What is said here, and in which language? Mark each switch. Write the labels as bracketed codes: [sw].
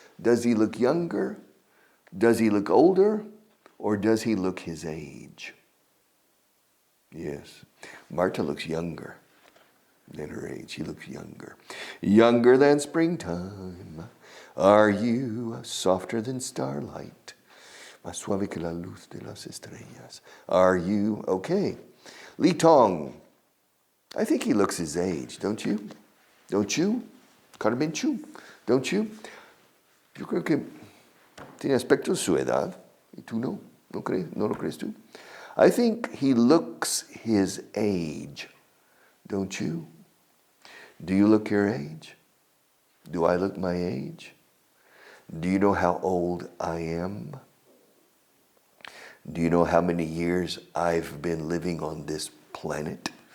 [en] Does he look younger? Does he look older? Or does he look his age? Yes. Marta looks younger than her age. She looks younger. Younger than springtime. Are you softer than starlight? [es] Más suave que la luz de las estrellas. [en] Are you okay? Li Tong. I think he looks his age, don't you? Don't you? Carmen Chu, don't you? [es] Yo creo que tiene aspecto de su edad. ¿Y tú no? ¿No crees? ¿No lo crees tú? [en] I think he looks his age, don't you? Do you look your age? Do I look my age? Do you know how old I am? Do you know how many years I've been living on this planet?